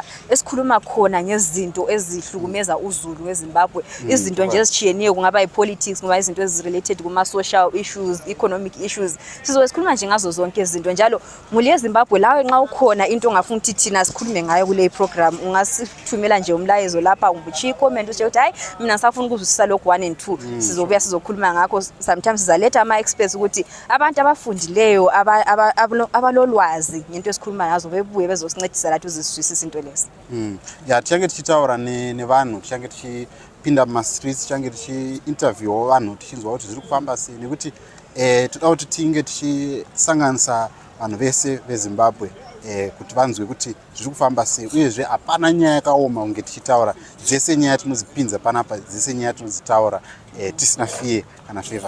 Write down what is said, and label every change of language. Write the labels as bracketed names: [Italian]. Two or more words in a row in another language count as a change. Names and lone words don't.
[North Ndebele] esikhuluma khona ngezinto ezihlukumeza uZulu weZimbabwe izinto nje ezitshiyeneyo kungaba ipolitics kungaba izinto ezirelated kuma [English] social issues economic [North Ndebele] issues sizobe sikhuluma nje ngazo zonke izinto njalo muli eZimbabwe lawe nxa ukhona into ongafuna ukuthi thina sikhulume ngayo kule program ungasithumela nje umlayezo lapha unguchi comment uthi hayi mina ngisafuna ukuzwisisa lokho 1 and 2 sizobuya sizokhuluma ngakho sometimes sizaletha ama experts ukuthi abantu abafundileyo abalolwazi ngento esikhuluma ngazo bebuye bezosincedisa lathi uziswisisa into lezi. [Shona] Ya tichange tichitaura nevanhu tichange tichipinda muma streets tichange tichi-interview vanhu tichinzwa kuti zviri kufamba sei nekuti toda kuti tinge tichisanganisa vanhu vese veZimbabwe kuti vanzwe kuti zviri kufamba sei uyezve hapana nyaya yakaoma kunge tichitaura dzese nyaya tinozipinza panapa dzese nyaya tinozitaura tisina fiye kana favor.